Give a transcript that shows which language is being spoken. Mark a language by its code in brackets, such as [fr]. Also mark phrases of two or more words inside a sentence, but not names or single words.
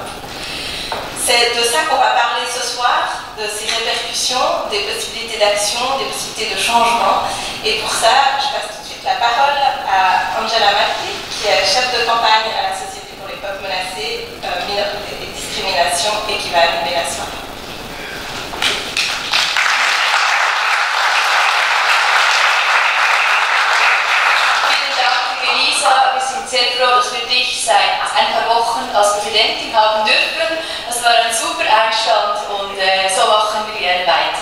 [fr] C'est de ça qu'on va parler ce soir, de ces répercussions, des possibilités d'action, des possibilités de changement. Et pour ça, je passe tout de suite la parole à Angela Matli, qui est chef de campagne à la Société pour les peuples menacés, minorités et discrimination, et qui va animer la soirée. [de] Wir sind sehr froh, dass wir dich seit ein paar Wochen als Präsidentin haben dürfen. Das war ein super Einstand und so machen wir gerne weiter.